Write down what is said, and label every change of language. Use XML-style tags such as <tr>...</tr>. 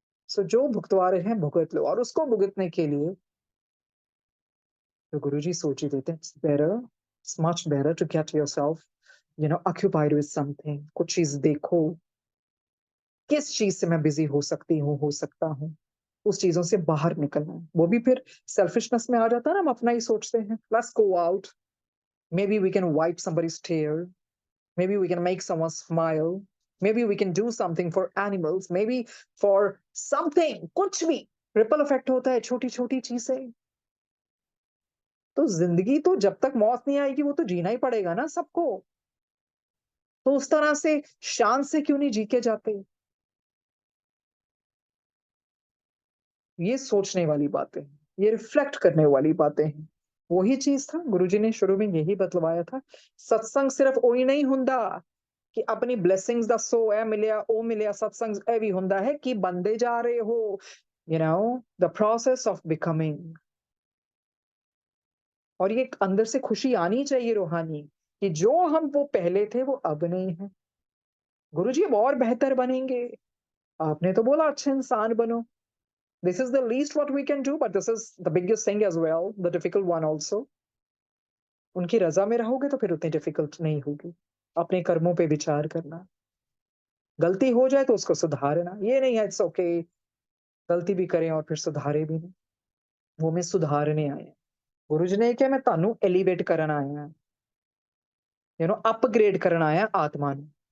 <hi>सो जो भुगतवा रहे हैं भुगत लो, और उसको भुगतने के लिए तो गुरुजी सोच ही देते हैं,</hi> <en>It's much better to get yourself occupied with something.</en> <hi>कुछ चीज़ देखो, किस चीज़ से मैं बिज़ी हो सकती हूँ, हो सकता हूँ। उस चीज़ों से बाहर निकलना है। वो भी फिर सेल्फिशनेस में आ जाता है ना, हम अपना ही सोचते हैं।</hi> <en>let's go out, maybe we can wipe somebody's tear, maybe we can make someone smile, maybe we can do something for animals, maybe for something,</en> <hi>कुछ भी रिपल इफेक्ट होता है छोटी-छोटी चीज़ें। तो ज़िंदगी तो जब तक मौत नहीं आएगी वो तो जीना ही पड़ेगा ना सबको। तो उस तरह से शान से क्यों नहीं जी के जाते? ये सोचने वाली बातें हैं, ये रिफ्लेक्ट करने वाली बातें हैं। वही चीज़ था गुरुजी ने शुरू में यही बतलवाया था। सत्संग सिर्फ</hi> <pa>ਉਹੀ</pa> <hi>नहीं</hi> <pa>हुंदा</pa> <hi>कि अपनी ब्लेसिंग्स</hi> <pa>दसो, ए मिलिया, ओ मिलिया।</pa> <hi>सत्संग</hi> <pa>ਇਹ ਵੀ ਹੁੰਦਾ</pa> <hi>है कि बनते जा रहे हो,</hi> <en>the process of becoming।</en> <hi>और ये एक अंदर से खुशी आनी चाहिए रूहानी कि जो हम वो पहले थे वो अब नहीं है। गुरुजी अब और बेहतर बनेंगे। आपने तो बोला अच्छे इंसान बनो।</hi> <en>This is the least what we can do, but this is the biggest thing as well, the difficult one also।</en> <hi>उनकी रजा में रहोगे तो फिर उतनी डिफिकल्ट नहीं होगी। अपने कर्मों पे विचार करना, गलती हो जाए तो उसको सुधारना। ये नहीं है</hi> <en>it's okay</en> <hi>गलती भी करें और फिर सुधारे भी नहीं। वो मैं सुधारने आया। गुरुजी ने क्या,</hi> <pa>मैं तानू एलिवेट करना आया,</pa> <hi>अपग्रेड करना आया आत्मा ने।</hi>